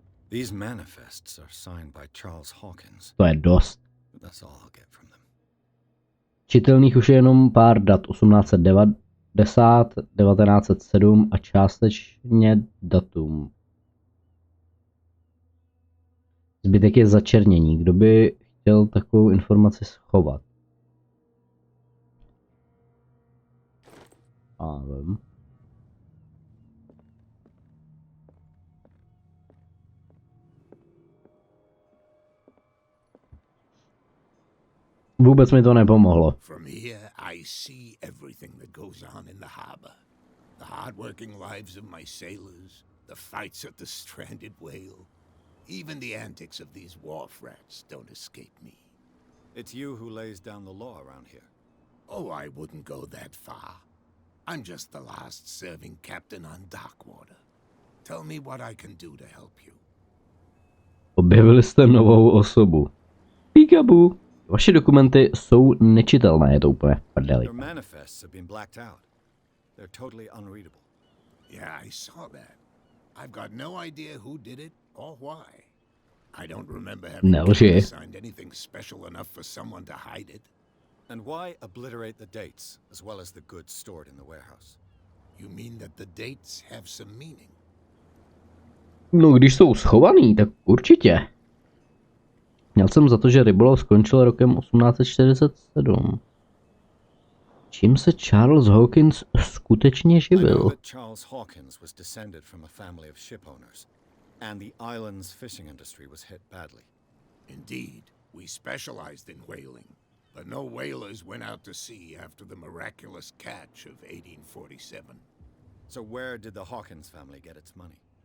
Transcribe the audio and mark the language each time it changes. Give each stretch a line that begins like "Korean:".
English: These manifests are signed by Charles Hawkins.
Czech: To je dost.
English: That's all I'll get from them.
Czech: Čitelných už je jenom pár dat, 1890, 1907 a částečně datum. Zbytek je začernění. Kdo by chtěl takovou informaci schovat? A nevím. Vůbec mi to nepomohlo.
English: From here, I see everything that goes on in the harbor. The hard-working lives of my sailors, the fights at the stranded whale. Even the antics of these wharf rats don't escape me. It's you who lays down the law around here. Oh, I wouldn't go that far. I'm just the last serving captain on Darkwater. Tell me what I can do to help you.
Czech: Objevili jste novou osobu. Peekaboo. Vaše dokumenty jsou nečitelné, je to úplně v prdeli.
English: Your manifests have been blacked out. They're totally unreadable. Yeah, I saw that. I've got no idea who did it or why. I don't remember having signed anything special enough for someone to hide it. And why obliterate the dates, as well as the goods stored in the warehouse? You mean that the dates have some meaning?
Czech: No, když jsou schovaný, tak určitě. Měl jsem za to, že rybolov skončil rokem 1847. Čím se Charles Hawkins skutečně živil?
English: Charles Hawkins was descended from a family of ship owners, and the island's fishing industry was hit badly. Indeed, we specialized in whaling, but no whalers went out to sea after the miraculous catch of 1847. So where did the Hawkins family get its money?